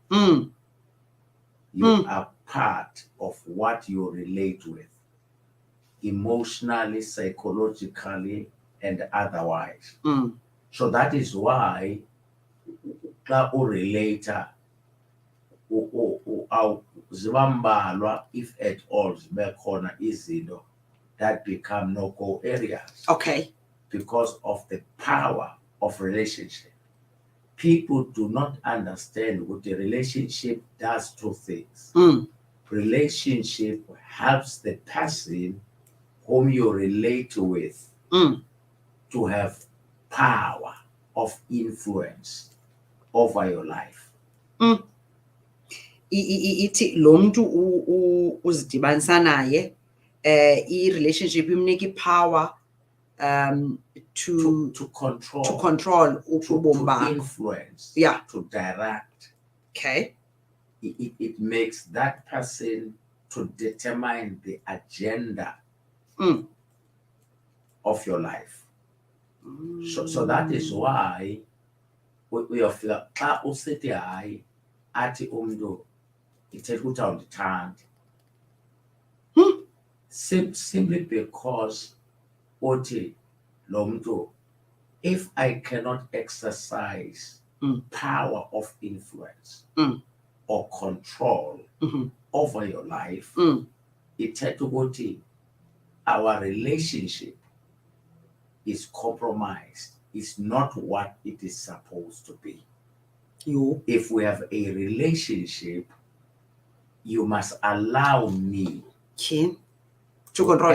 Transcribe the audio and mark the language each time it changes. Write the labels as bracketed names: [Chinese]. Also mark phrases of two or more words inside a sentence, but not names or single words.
[English] You are part of what you relate with. Emotionally, psychologically, and otherwise. So that is why relator zibambalwa, if at all, [Xhosa] zibekhona izinto [English] that become no-go areas. Okay. Because of the power of relationship. people do not understand what the relationship does two things. Relationship helps the person whom you relate with to have power of influence over your life. [Xhosa] Ithi lo muntu uzidibanisa naye i-relationship imnika i- [English] power to control [Xhosa] ubomi bakho, [English] influence, yeah, to direct. Okay. It makes that person to determine the agenda of your life. So that is why we feel [Xhosa] xa usithi hayi athi umntu ithetha ukuthi awundithandi, [English] simply because [Xhosa] uthi lo mntu, [English] if I cannot exercise power of influence or control over your life, [Xhosa] ithetha ukuthi [English] our relationship is compromised. It's not what it is supposed to be. If we have a relationship, you must allow me to control,